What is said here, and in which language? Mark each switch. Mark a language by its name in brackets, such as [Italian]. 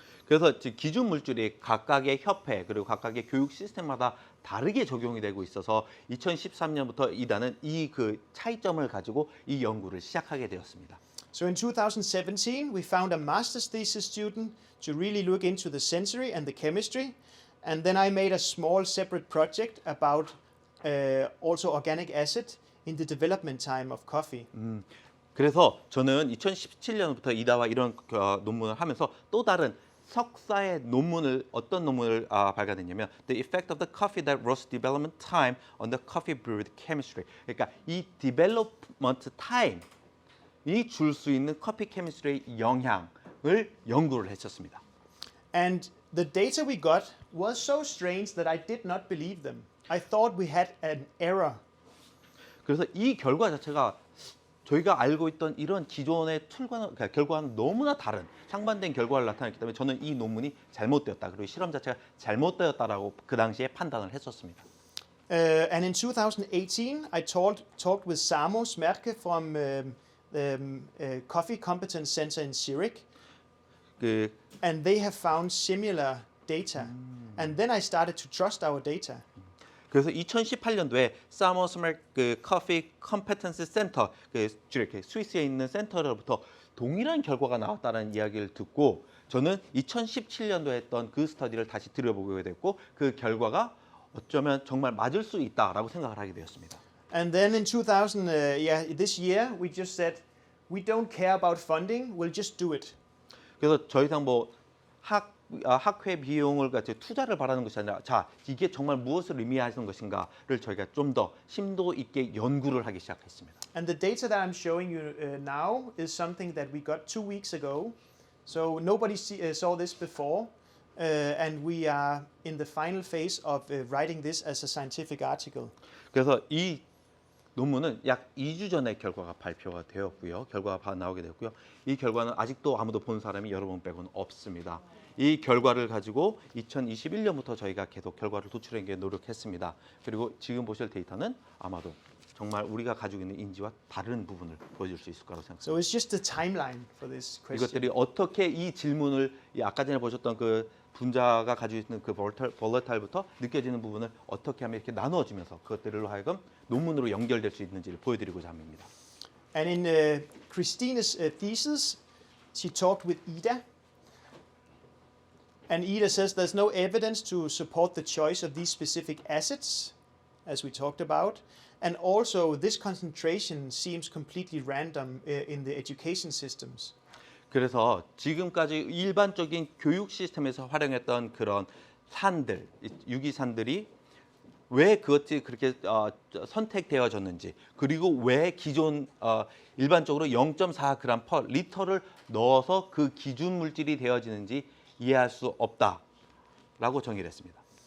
[Korean] 그래서 기준 물질이 각각의 협회 그리고 각각의 교육 시스템마다 다르게 적용이 되고 있어서 2013년부터 이다는 이 그 차이점을 가지고 이 연구를 시작하게 되었습니다. [English] So in 2017, we found a master's thesis student to really look into the sensory and the chemistry, and then I made a small separate project about also organic acid in the development time of coffee. [Korean] 그래서 저는 2017년부터 이다와 이런 논문을 하면서 또 다른 석사의 논문을 어떤 논문을 발간했냐면 [English] The effect of the coffee that roast development time on the coffee brewed chemistry. [Korean] 그러니까 이 development time이 줄 수 있는 커피 케미스트리의 영향을 연구를 했었습니다. [English] And the data we got was so strange that I did not believe them. I thought we had an error. [Korean] 그래서 이 결과 자체가 저희가 알고 있던 이런 기존의 툴과는 그러니까 결과와는 너무나 다른 상반된 결과를 나타냈기 때문에 저는 이 논문이 잘못되었다. 그리고 실험 자체가 잘못되었다라고 그 당시에 판단을 했었습니다. [English] And in 2018, I talked with Samo Smerke from Coffee Competence Center in Zurich, 그 and they have found similar data. And then I started to trust our data. [Korean] 그래서 2018년도에 사머스맥 그 커피 컴페턴스 센터 그 쥐리크 스위스에 있는 센터로부터 동일한 결과가 나왔다는 이야기를 듣고 저는 2017년도에 했던 그 스터디를 다시 들여보게 됐고 그 결과가 어쩌면 정말 맞을 수 있다라고 생각을 하게 되었습니다. [English] And then in this year, we just said, we don't care about funding, we'll just do it. [Korean] 그래서 더 이상 뭐 학회 비용을 같이 투자를 바라는 것이 아니라 자 이게 정말 무엇을 의미하는 것인가를 저희가 좀 더 심도 있게 연구를 하기 시작했습니다. [English] And the data that I'm showing you now is something that we got 2 weeks ago. So nobody saw this before, and we are in the final phase of writing this as a scientific article. [Korean] 그래서 이 논문은 약 2주 전에 결과가 발표가 되었고요. 결과가 나오게 되었고요. 이 결과는 아직도 아무도 본 사람이 여러분 빼고는 없습니다. 이 결과를 가지고 2021년부터 저희가 계속 결과를 도출하기 위해 노력했습니다. 그리고 지금 보실 데이터는 아마도 정말 우리가 가지고 있는 인지와 다른 부분을 보여줄 수 있을 거라고 생각합니다. [English] So it's just the timeline for this question. [Korean] 이것들이 어떻게 이 질문을 아까 전에 보셨던 그 분자가 가지고 있는 그 볼러타일부터 느껴지는 부분을 어떻게 하면 이렇게 나누어지면서 그것들로 하여금 논문으로 연결될 수 있는지를 보여드리고자 합니다. [English] And in Christina's thesis, she talked with Ida. And Ida says there's no evidence to support the choice of these specific acids, as we talked about. And also, this concentration seems completely random in the education systems. [Korean] 그래서 지금까지 일반적인 교육 시스템에서 활용했던 그런 산들, 유기산들이 왜 그것이 그렇게 선택되어졌는지 그리고 왜 기존 일반적으로 0.4g per 리터를 넣어서 그 기준 물질이 되어지는지 이해할 수 없다라고 정의를 했습니다.